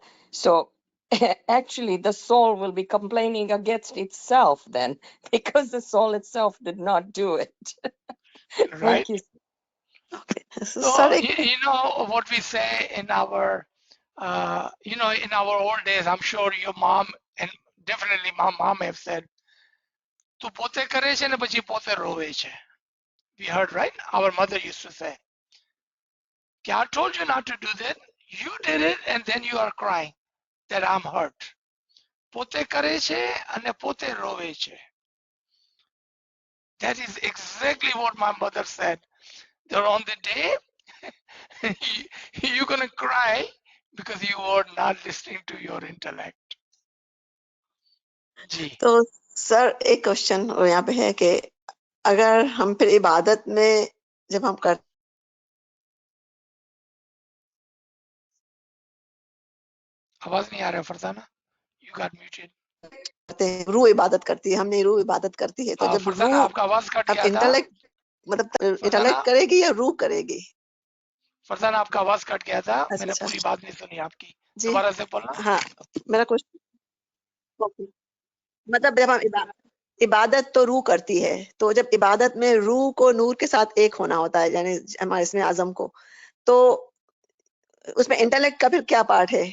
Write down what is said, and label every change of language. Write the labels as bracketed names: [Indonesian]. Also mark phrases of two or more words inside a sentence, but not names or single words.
[English] So actually, the soul will be complaining against itself then, because the soul itself did not do it. Right? Thank you. Okay. So, So, sorry. you know what we say in our, in our old days, I'm sure your mom and definitely my mom have said, [Gujarati] "તું પોતે કરે છે ને પછી પોતે રોવે છે." [English] We heard, right? Our mother used to say, I told you not to do that. You did it and then you are crying that I'm hurt. [Gujarati] પોતે કરે છે અને પોતે રોવે છે. [English] That is exactly what my mother said. That on the day, you're going to cry because you were not listening to your intellect. [Hindi] जी. तो सर एक क्वेश्चन यहाँ पे है कि अगर हम फिर इबादत में जब हम करते आवाज नहीं आ रहा फरजाना. [English] You got muted. [Hindi] हैं, रूह इबादत करती है, हमने रूह इबादत करती है, तो जब फरजाना रूह आपका आवाज कट अब गया था. इंटेलेक्ट मतलब इंटेलेक्ट करेगी या रूह करेगी? फरजाना आपका आवाज कट गया था. मैंने अच्छा पूरी बात नहीं सुनी आपकी. जी दोबारा से बोलना. हाँ, मेरा क्वेश्चन मतलब जब हम इबादत तो रूह करती है, तो जब इबादत में रूह को नूर के साथ एक होना होता है, यानी हमारे इसमें आजम को, तो उसमें इंटेलेक्ट का फिर क्या पार्ट है?